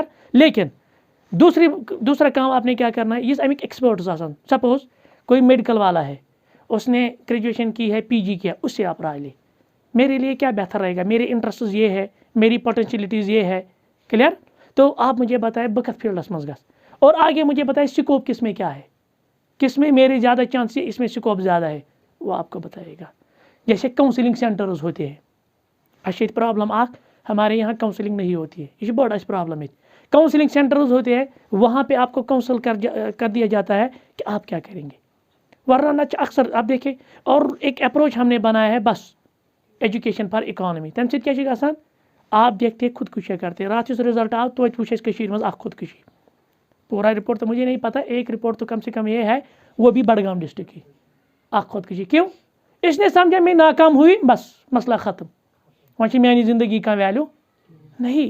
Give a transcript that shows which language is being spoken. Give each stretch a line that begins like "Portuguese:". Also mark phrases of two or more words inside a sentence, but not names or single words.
Hindi: लेकिन दूसरा काम आपने क्या करना है, ये
Kashmiri: अमिक एक्सपर्ट्स आसान,
Hindi: सपोज कोई मेडिकल वाला है, उसने ग्रेजुएशन की है, पीजी किया, उससे आप राय ले, मेरे लिए क्या बेहतर रहेगा, मेरे इंटरेस्ट ये है, मेरी पोटेंशियलिटीज़ ये है, क्लियर। तो आप मुझे बताएं
Kashmiri: बकत फील्डस मज गस,
Hindi: और आगे मुझे बताएं स्कोप किस में क्या है, किस में मेरे ज़्यादा चांस है, इसमें स्कोप ज़्यादा है, वो आपको बताएगा। जैसे काउंसलिंग सेंटर्स होते हैं, अच्छी प्रॉब्लम हमारे यहाँ काउंसलिंग नहीं होती है, ये बड़ा प्रॉब्लम है। काउंसलिंग सेंटर्स होते हैं, वहाँ पे आपको काउंसल कर दिया जाता है कि आप क्या करेंगे, वरना अक्सर आप देखें। और एक अप्रोच हमने बनाया है, बस
English: education for economy,
Kashmiri: तम सत क्या गसान,
Hindi: आप देखते खुदकुशी करते,
Kashmiri: रात रिजल्ट आव
Hindi: तो वो मज खुदकुशी, पूरा रिपोर्ट तो मुझे नहीं पता, एक रिपोर्ट तो कम से कम ये है, वो भी बडगाम डिस्ट्रिक्ट की, खुदकुशी। क्यों, इसने समझा मैं नाकाम हुई, बस मसला ख़त्म, वहाँ मेरी ज़िंदगी का वैल्यू नहीं।